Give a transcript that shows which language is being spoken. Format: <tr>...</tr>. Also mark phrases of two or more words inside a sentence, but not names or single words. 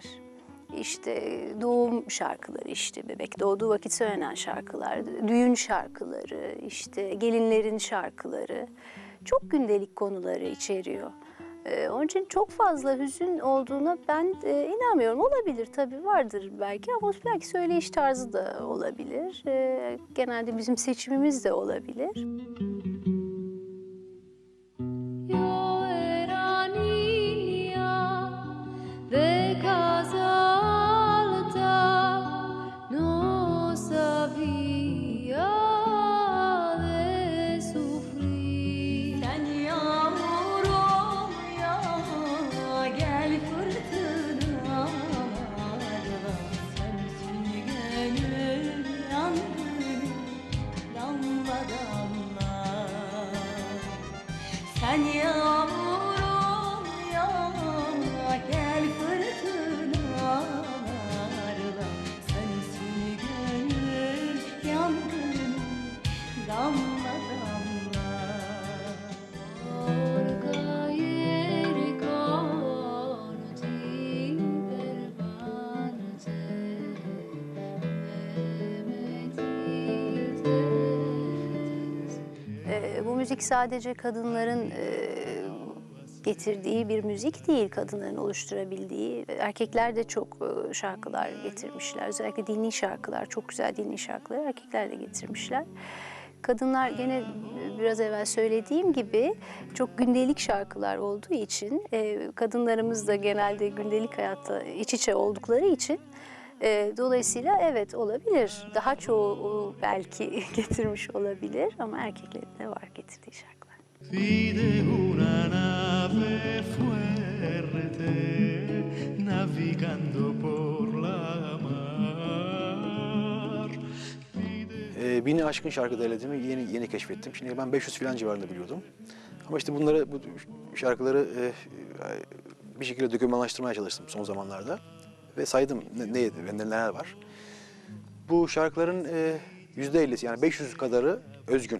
<tr>İşte doğum şarkıları, işte bebek doğduğu vakit söylenen şarkılar, düğün şarkıları, işte gelinlerin şarkıları çok gündelik konuları içeriyor. Onun için çok fazla hüzün olduğuna ben inanmıyorum. Olabilir tabii, vardır belki ama belki söyleyiş tarzı da olabilir. Genelde bizim seçimimiz de olabilir.</tr> <lad>Yo era niña de casa alta, no sabía de sufrir.</lad> <tr>Sen yağmurum ya, gel fırtınalarla, sensin gönül yangını, damla damla. Sen yağmurum ya, gel fırtınalarla, sensin gönül yangını, damla damla.</tr> <lad>Por caer con ti permanece,</lad> <tr>Bu müzik sadece kadınların getirdiği bir müzik değil, kadınların oluşturabildiği. Erkekler de çok şarkılar getirmişler. Özellikle dini şarkılar, çok güzel dini şarkılar erkekler de getirmişler. Kadınlar gene biraz evvel söylediğim gibi çok gündelik şarkılar olduğu için, kadınlarımız da genelde gündelik hayatta iç içe oldukları için dolayısıyla evet olabilir. Daha çoğu belki getirmiş olabilir ama erkeklerin de var getirdiği şarkılar.</tr> <lad>Vide una nave fuerte navigando por la mar.</lad> <tr>Bini aşkın şarkı derlediğimi yeni keşfettim. Şimdi ben 500 falan civarında biliyordum. Ama işte bu şarkıları bir şekilde dokümanlaştırmaya çalıştım son zamanlarda. Ve saydım neler var. Bu şarkıların %50'si yani 500 kadarı özgün.</tr>